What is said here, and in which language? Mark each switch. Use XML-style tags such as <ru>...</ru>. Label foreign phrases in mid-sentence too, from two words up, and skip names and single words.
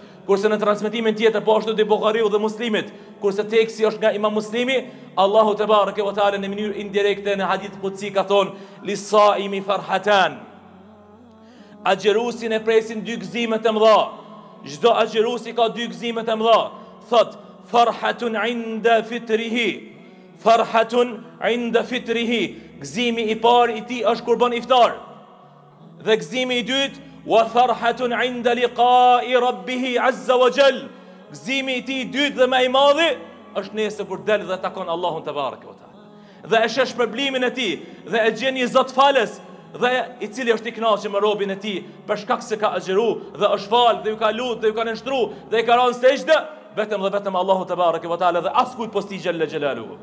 <sq>kurse në transmetimin tjetër po ashtu te Buhariu dhe Muslimit, kurse teksti është nga Imam Muslimi, Allahu</sq> <ar>تبارك وتعالى</ar> <sq>në mënyrë indirekte në</sq> <ar>حديث قدسي</ar> <sq>ka thonë</sq> <ar>للصائم فرحتان.</ar> <sq>Agjerusin e presin dy gëzime të mëdha. Çdo agjerusi ka dy gëzime të mëdha. Thot</sq> <ar>فرحة عند فطره. فرحة عند فطره.</ar> <sq>Gëzimi i parë i tij është kur bën iftar. Dhe gëzimi i dytë</sq> <ar>وفرحة عند لقاء ربه عز وجل.</ar> <sq>Gëzimi i tij i dytë dhe më i madhi është nesër kur del dhe takon Allahun</sq> <ar>تبارك وتعالى.</ar> <sq>Dhe e sheh shpërblimin e tij dhe e gjen një Zot falës dhe i cili është i kënaqur me robën e tij për shkak se ka agjëru dhe është fal dhe ju ka lut dhe ju ka nënshtru dhe i ka rënë sejdë vetëm dhe vetëm Allahu</sq> <ar>تبارك وتعالى</ar> <sq>dhe askujt posti</sq> <ar>جل جلاله.</ar>